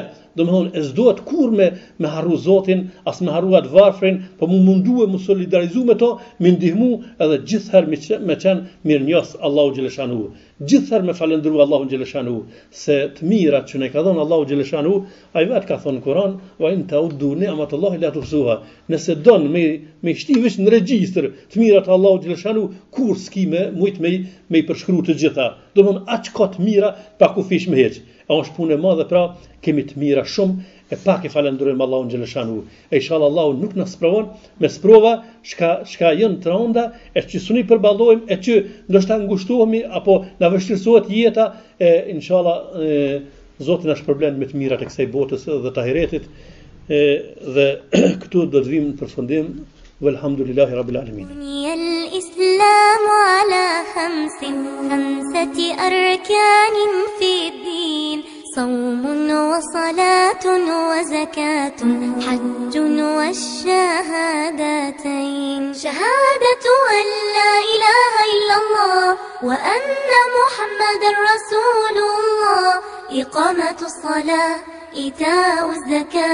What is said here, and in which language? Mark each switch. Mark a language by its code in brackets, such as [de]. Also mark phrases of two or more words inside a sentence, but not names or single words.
[sq] Domethënë, e s'duhet kur me harru Zotin, as me harru atë varfrin, po mu mundu e mu solidarizu me to, me ndihmu edhe gjithëherë me qenë mirënjohës Allahu Gjeleshanu. Gjithëherë me falendru Allahu Gjeleshanu, se të mirat që ne ka dhënë Allahu Gjeleshanu, ai vetë ka thonë në Kur'an, [ar] وإن تعدوا نعمة الله لا تحصوها. [sq] Nëse don me shti veç në regjistër të mirat Allahu Gjeleshanu, kur s'ki mujt me i përshkru të gjitha. Domthon aq ka të mira pa kufish me hiç. Është punë e madhe, pra kemi të mira shumë e pak i falenderojmë Allahun Gjeleshanu. E inshallah Allahu nuk na sprovon me sprova shka janë të rënda, e që suni përballojmë, e që ndoshta ngushtohemi apo na vështirësohet jeta, e inshallah Zoti na shpërblen me të mirat e kësaj botës dhe të ahiretit. Dhe këtu do të vim në përfundim. [ar] والحمد لله رب العالمين. بني الإسلام على خمسة أركان في الدين صوم وصلاة وزكاة حج والشهادتين شهادة أن لا إله إلا الله وأن محمد رسول الله إقامة الصلاة إيتاء الزكاة